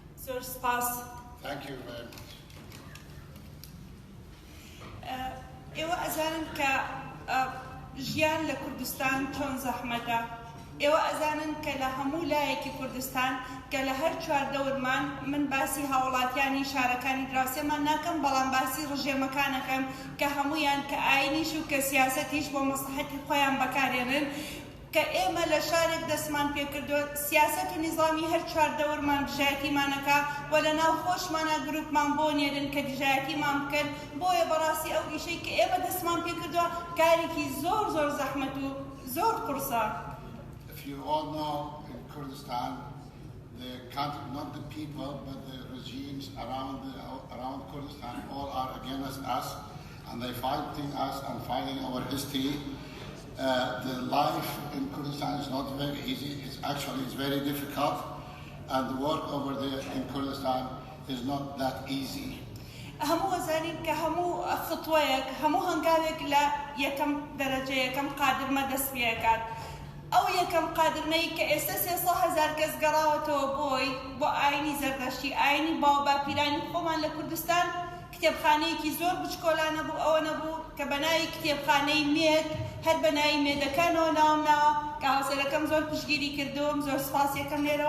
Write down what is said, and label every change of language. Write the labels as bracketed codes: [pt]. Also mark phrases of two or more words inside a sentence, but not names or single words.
[ckb] زۆر سپاس. [en] Thank you very much. [ckb] ئێوە ئەزانن کە ژیان لە کوردستان چۆن زەحمەتە. ئێوە ئەزانن کە لە هەموو لایەکی کوردستان کە لە هەر چواردەورمان من باسی هاوڵاتیانی شارەکانی دراوسێمان ناکەم، بەڵام باسی ڕژێمەکانەکەم کە هەمویان کە ئاینیش و کە سیاسەتیش بۆ مەسلحەتی خۆیان بەکارێنن، کە ئێمە لە شارێک دەستمان پێکردووە سیاسەت و نیزامی هەر چواردەورمان دژایەتیمانەکە و لە ناو خۆشمانە گروپمان بۆ نێرن کە دژایەتیمان بکەن. بۆیە بەڕاستی ئەو ئیشەی کە ئێمە دەستمان پێکردووە کارێکی زۆر زۆر زەحمەت و زۆر قورسە. [en] If you all know, in Kurdistan, the country, not the people, but the regimes around Kurdistan, all are against us, and they fighting us and fighting our history. The life in Kurdistan is not very easy. It's very difficult, and the work over there in Kurdistan is not that easy. [ckb] هەموو وەزانین کە هەموو خطوەیەک هەموو هەنگاوێک لە یەکەم دەرەجە یەکەم قادرمە دەست پێکات. ئەو یەکەم قادرمەی کە ئێستا 300,000 کەس گەڕاوەتەوە بۆ ئاینی زەردەشتی، ئاینی باوباپیرانی خۆمان لە کوردستان، کتێبخانەیەکی زۆر بچکۆلانە بوو، ئەوە نەبوو کە بەناوی کتێبخانەی مێد هەر بەناوی مێدەکانەوە ناومناوە کە هاوسەرەکەم زۆر پشتگیری کردوم، زۆر سپاس یەکەم لێرەوە.